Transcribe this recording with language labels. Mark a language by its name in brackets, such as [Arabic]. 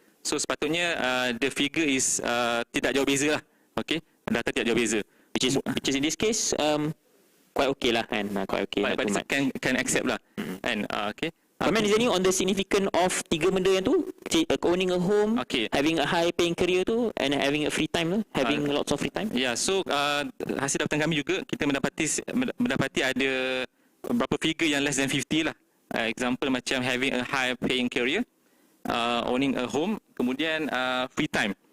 [Malay] So sepatutnya [English] the figure is [Malay] tidak jauh beza lah. Okay, data tidak jauh beza, [English] which is in this case quite okay [Malay] lah kan, [English] quite okay. But can accept [Malay] lah kan. [English] Okay, comment is on the significance of [Malay] tiga benda yang tu, [English] owning a home, having a high paying career tu, and having a free time tu, having lots of free time. [Malay] So hasil dapatan kami juga kita mendapati ada beberapa figure yang [English] less than 50 [Malay] lah. [English] Example macam having a high paying career, owning a home, kemudian free time.